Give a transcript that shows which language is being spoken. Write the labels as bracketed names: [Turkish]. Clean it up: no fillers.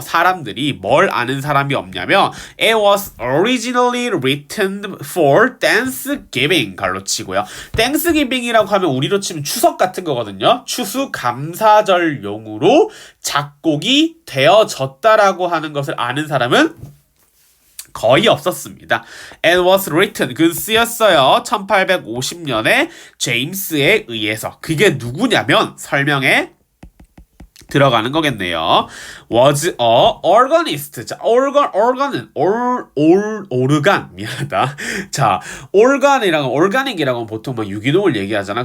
[Korean] 사람들이 뭘 아는 사람이 없냐면 [English] It was originally written for Thanksgiving [Korean] 갈로치고요. Thanksgiving이라고 하면 우리로 치면 추석 같은 거거든요. 추수감사절용으로 작곡이 되어졌다라고 하는 것을 아는 사람은 거의 없었습니다. [English] It was written, [Korean] 그 쓰였어요. 1850년에 제임스에 의해서. 그게 누구냐면 설명에 들어가는 거겠네요. [English] was a organist. [Korean] 자, organ은 오르간 미안하다. 자, organic이라고 보통 뭐 유기농을 얘기하잖아.